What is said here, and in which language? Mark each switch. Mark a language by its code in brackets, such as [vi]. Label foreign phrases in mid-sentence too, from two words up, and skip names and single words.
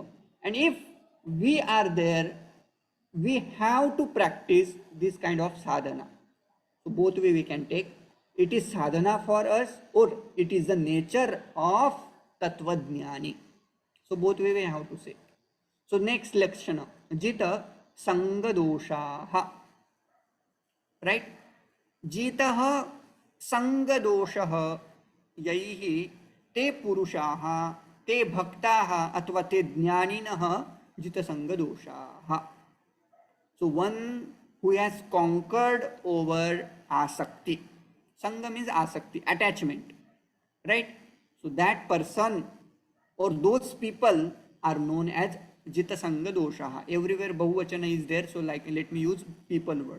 [en] And if we are there, we have to practice this kind of sadhana. So both way we can take. It is sadhana for us, or it is the nature of Tattvajnani. So both way we have to say. So next lekshana, [sa] jita sangadoshaha. Right? Jitah sangadoshaha yaihi te purushaha te bhaktaha athva te jnaninaha jita sangadoshaha. [en] So one who has conquered over asakti. Sangha means asakti, attachment. Right? So that person or those people are known as [sa] Jita Sangha Doshaha. [en] Everywhere Bahuvachana is there, so like let me use people word.